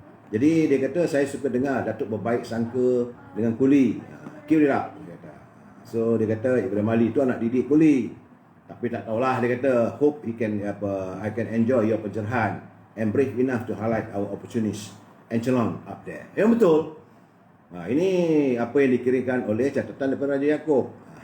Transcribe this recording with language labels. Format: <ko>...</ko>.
<ms>Jadi dia kata, saya suka dengar Datuk berbaik sangka dengan Kuli.</ms> <en>Keep it up,</en> <ms>dia kata. So dia kata Ibrahim Ali tu anak didik Kuli. Tapi tak tahulah, dia kata,</ms> <en>hope I can enjoy your pencerahan and brave enough to highlight our opportunities and Chelong up there.</en> <ms>Yang betul. Ini apa yang dikirimkan oleh catatan daripada Raja Yaakob.</ms>